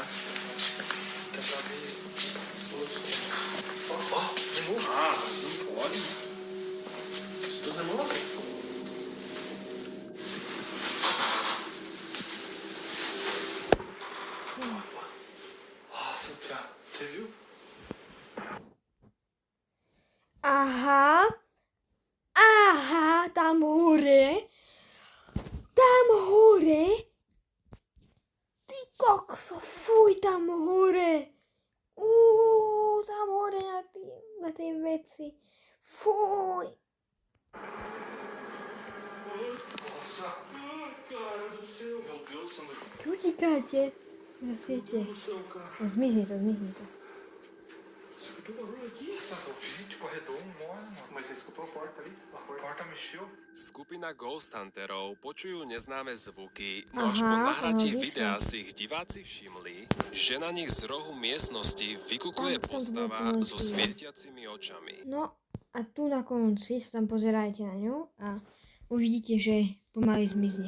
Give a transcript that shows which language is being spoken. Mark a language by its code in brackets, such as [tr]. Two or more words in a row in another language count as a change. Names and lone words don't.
[pt] Tentar ver. Ó, de novo. Ah, mas não pode. Isso tudo é novo. Nossa, Thiago, você viu? Aha. [sk] Aha, tam hore. Tam hore. Ty kokso, fuj, tam hore. Tam hore na tej veci. Fuj. [pt] Nossa, cara do céu. Meu Deus, Sandro. [sk] Čo utíkáte? Viete. [pt] Do céu, cara. [sk] Zmizni to, zmizni to. [pt] Escutou o barulho aqui? Nossa, eu vi, tipo, arredou um mole, mano. Mas você escutou a porta ali? A porta mexeu. [sk] Skupina Ghost Hunterov počujú neznáme zvuky, no až po Aha, nahratí ono videa vyšlo. si ich diváci všimli, že na nich z rohu miestnosti vykukuje Tam to bolo postava plné so chvíle. svietiacimi očami. No a tu na konci sa tam pozerajte na ňu a uvidíte, že pomaly zmizne.